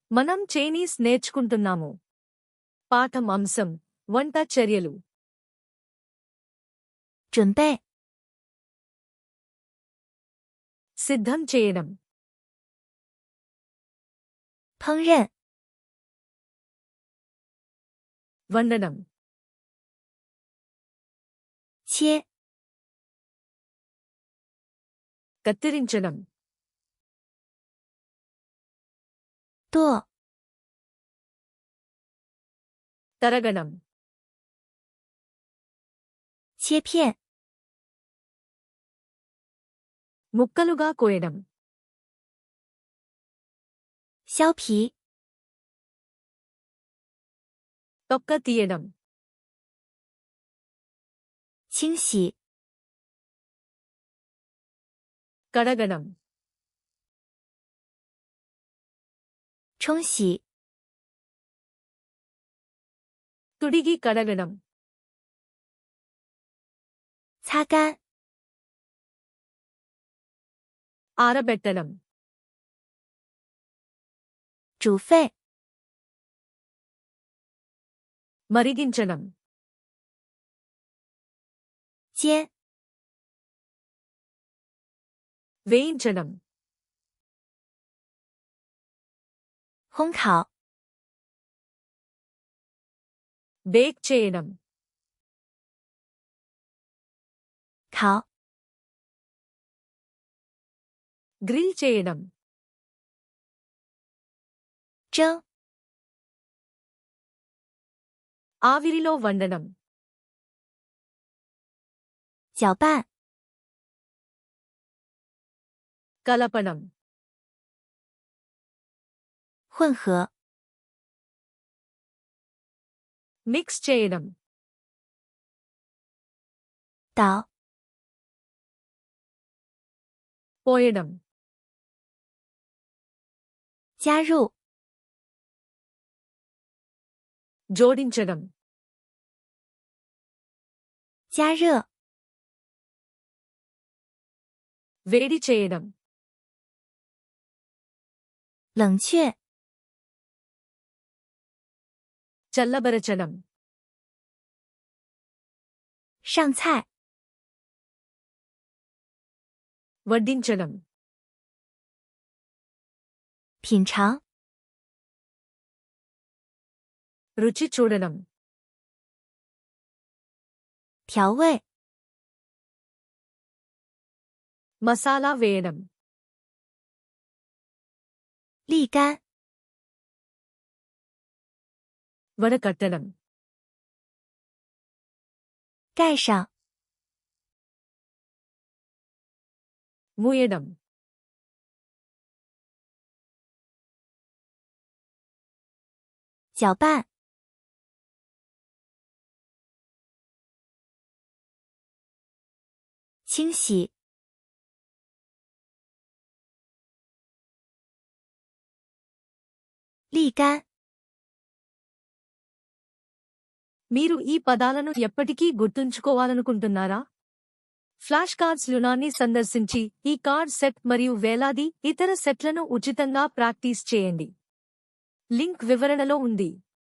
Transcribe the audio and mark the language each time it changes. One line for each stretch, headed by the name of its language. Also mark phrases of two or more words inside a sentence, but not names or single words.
Telugu: మనం చైనీస్ నేర్చుకుంటున్నాము. పాఠం అంశం వంట చర్యలు.
Chinese: 准备
Telugu: సిద్ధం చేయడం.
Chinese: 烹饪
Telugu: వండడం.
Chinese: 切
Telugu: కత్తిరించడం.
Chinese: 剁
Telugu: తరగడం.
Chinese: 切片
Telugu: ముక్కలుగా కోయడం.
Chinese: 削皮
Telugu: తొక్క తీయడం.
Chinese: 清洗
Telugu: కడగడం.
Chinese: 冲洗
Telugu: తుడిగి కడగడం.
Chinese: 擦干
Telugu: ఆరబెట్టడం.
Chinese: 煮沸
Telugu: మరిగించడం.
Chinese: 煎
Telugu: వేయించడం.
Chinese: 烘烤
Telugu: బేక్ చేయడం.
Chinese: 烤
Telugu: గ్రిల్ చేయడం.
Chinese: 蒸
Telugu: ఆవిరిలో వండడం.
Chinese: 搅拌
Telugu: కలపడం.
Chinese: 混合
Telugu: మిక్స్ చేయడం.
Chinese: 捣
Telugu: పోయడం.
Chinese: 加入
Telugu: జోడించడం.
Chinese: 加热
Telugu: వేడి చేయడం.
Chinese: 冷却
Telugu: చల్లబరచడం.
Chinese: 上菜
Telugu: వడ్డించడం.
Chinese: 品尝
Telugu: రుచి చూడడం.
Chinese: 调味
Telugu: మసాలా వేయడం.
Chinese: 沥干
Telugu: వడకట్టడం.
Chinese: 盖上
Telugu: మూయడం.
Chinese: 搅拌 清洗 沥干
Telugu: మీరు ఈ పదాలను ఎప్పటికీ గుర్తుంచుకోవాలనుకుంటున్నారా? ఫ్లాష్ కార్డ్స్ లునాన్ని సందర్శించి ఈ కార్డ్ సెట్ మరియు వేలాది ఇతర సెట్లను ఉచితంగా ప్రాక్టీస్ చేయండి. లింక్ వివరణలో ఉంది.